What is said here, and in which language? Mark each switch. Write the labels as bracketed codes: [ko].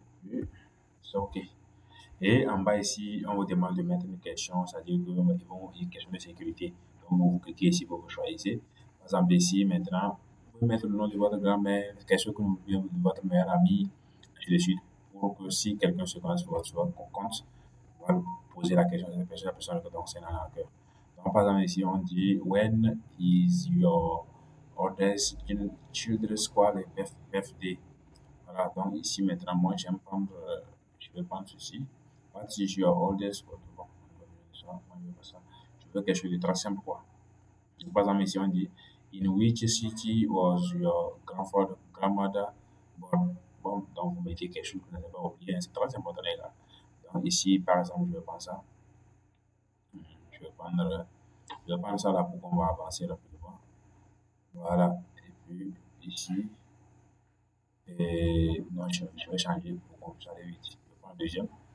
[fr] Et puis, c'est OK. Et en bas ici, on vous demande de mettre une question, c'est-à-dire qu'ils vont une question de sécurité. Donc, vous cliquez ici pour vous choisir. Par exemple, ici, maintenant, vous pouvez mettre le nom de votre grand-mère, question que vous voulez de votre meilleur ami, ainsi de suite, pour que si quelqu'un se connecte sur votre compte, on va lui poser la question à la personne que donc c'est dans la cœur. Donc, par exemple, ici, on dit, [en] when is your oldest children's squad birthday? [fr] Voilà, donc ici, maintenant, moi, je vais prendre ceci. [en] What is your oldest? [fr] Bon, je veux quelque chose de très simple, quoi. Par exemple, ici, on dit, [en] in which city was your grandmother born? [fr] Bon, donc vous mettez quelque chose que vous n'avez pas oublié, c'est très important, les gars. Donc ici, par exemple, je vais prendre ça. Je vais prendre ça là pour qu'on va avancer rapidement. Voilà. Et puis, ici, non, je vais changer pour qu'on s'aille vite. Je vais prendre le deuxième.